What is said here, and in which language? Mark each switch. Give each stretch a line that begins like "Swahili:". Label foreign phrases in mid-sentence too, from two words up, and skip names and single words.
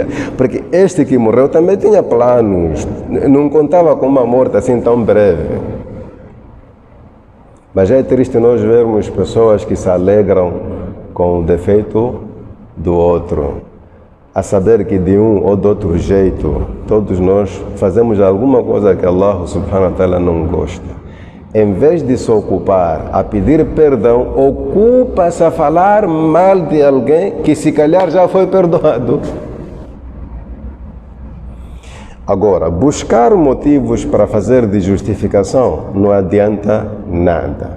Portuguese: Porque este que morreu também tinha planos, não contava com uma morte assim tão breve. Mas é triste nós vermos pessoas que se alegram com o defeito do outro, a saber que de um ou de outro jeito, todos nós fazemos alguma coisa que Allah
Arabic: سبحانه وتعالى
Portuguese: não gosta. Em vez de se ocupar a pedir perdão, ocupa-se a falar mal de alguém que se calhar já foi perdoado. Agora, buscar motivos para fazer de justificação não adianta nada.